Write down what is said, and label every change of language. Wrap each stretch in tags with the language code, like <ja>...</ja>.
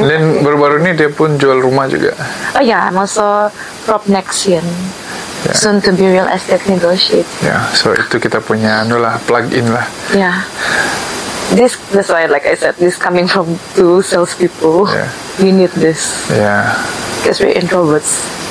<ms>Dan baru-baru ini dia pun jual rumah juga.</ms> <en>I'm also Prop Nexian. Soon to be real estate negotiate.</en> <ms>So itu kita punya plug-in lah.</ms> <en>That's why, like I said, this coming from two salespeople. We need this. Because we're introverts.</en>